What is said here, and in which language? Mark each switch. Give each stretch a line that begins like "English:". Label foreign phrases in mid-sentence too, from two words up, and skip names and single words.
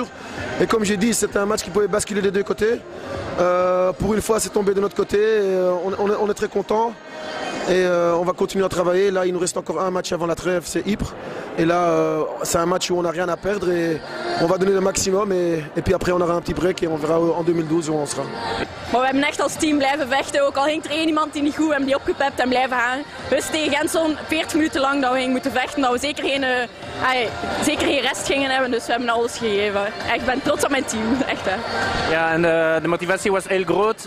French: Et comme j'ai dit, c'était un match qui pouvait basculer des deux côtés. Pour une fois, c'est tombé de notre côté. On est très contents. Et on va continuer à travailler. Là, il nous reste encore un match avant la trêve, c'est Ypres. Et là, c'est un match où on n'a rien à perdre et on va donner le maximum. Et puis après, on aura un petit break et on verra en 2012 où on sera.
Dutch: Maar we hebben echt als team blijven vechten. Ook al ging er één iemand die niet goed, we hebben die opgepept en blijven gaan. We wisten tegen Genson 40 minuten lang dat we gingen moeten vechten. Dat we zeker geen rest gingen hebben. Dus we hebben alles gegeven. Ik ben trots op mijn team. Echt, hè. Ja, en de motivatie was heel groot.